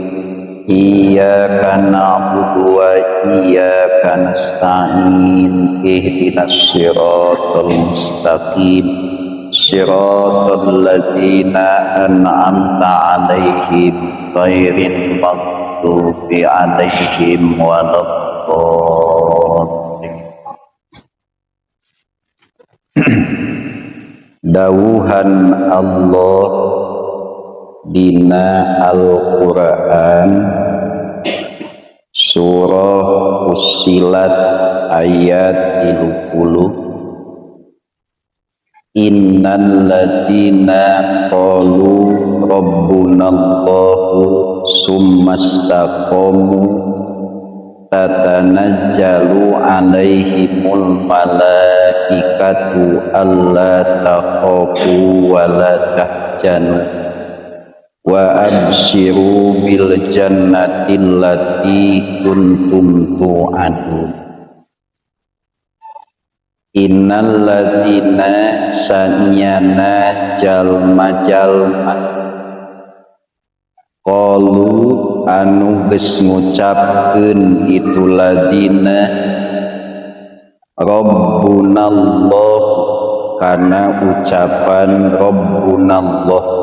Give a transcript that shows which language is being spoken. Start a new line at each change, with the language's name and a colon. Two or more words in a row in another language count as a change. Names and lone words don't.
Arabic: إياك نعبد وإياك نستعين. اهدنا الصراط المستقيم. صراط الذين أنعمت عليهم غير المغضوب عليهم ولا الضالين.
Sundanese: Dawuhan Allah dina Al-Qur'an surah Fussilat ayat 30.
Arabic: إن الذين قالوا ربنا الله ثم استقاموا تتنزل عليهم الملائكة ألا تخافوا ولا تحزنوا وأبشروا بالجنة التي كنتم توعدون. Innal ladzina
Sundanese: sanyana jalma-jalma qalu anu geus ngucapkeun itu ladzina rabbunallah kana ucapan rabbunallah.